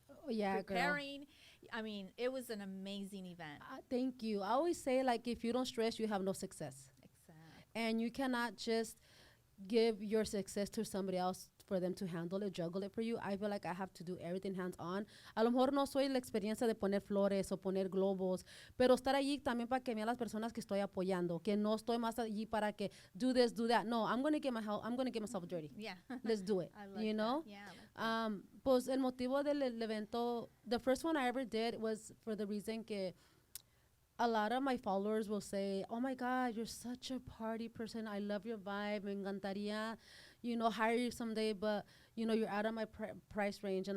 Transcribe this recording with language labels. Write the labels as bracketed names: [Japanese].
[English] Oh, yeah, girl. preparing. I mean, it was an amazing event. Thank you. I always say, like, if you don't stress, you have no success. Exactly. And you cannot just give your success to somebody else for them to handle it, juggle it for you. I feel like I have to do everything hands on. [Spanish] A lo mejor no soy la experiencia de poner flores o poner globos, pero estar allí también para que vean las personas que estoy apoyando, que no estoy más allí para que [English] do this, do that. No, I'm going to get my help. I'm going to get myself dirty. Yeah. Let's do it. I like you that. know? Yeah. I like that. [Spanish] Pues el motivo del evento, [English] the first one I ever did was for the reason que a lot of my followers will say, "Oh my God, you're such a party person. I love your vibe. [Spanish] Me encantaría, [English] hire you someday, but you're out of my price range."